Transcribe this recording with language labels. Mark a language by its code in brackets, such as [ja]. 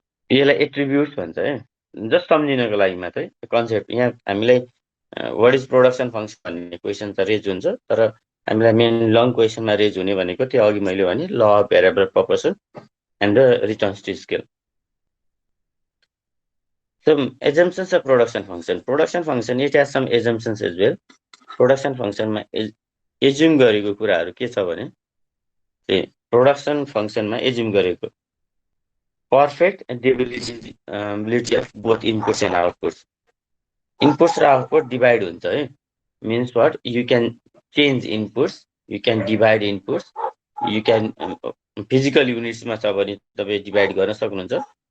[ne] यसलाई एट्रिब्युट्स भन्छ है, जस्ट सम्झिनको लागि मात्रै कन्सेप्ट। यहाँ हामीलाई [en] what is production function [ne] भन्ने क्वेसन त रेज हुन्छ, तर हामीलाई मेन लङ क्वेसनमा रेज हुने भनेको त्यो अघि मैले भने [en] Law of variable proportion and the returns to scale. So assumptions of production function. Production function it has some assumptions as well. [ne] Production function मा एज्युम गरेको कुराहरू के छ भने प्रोडक्सन फङ्सनमा एज्युम गरेको [en] Perfect divisibility of both inputs and outputs. [ne] Inputs र output divide हुन्छ है। [en] means what, you can [ne] change inputs, you can divide inputs, you can physical युनिट्समा छ भने तपाईँ डिभाइड गर्न सक्नुहुन्छ।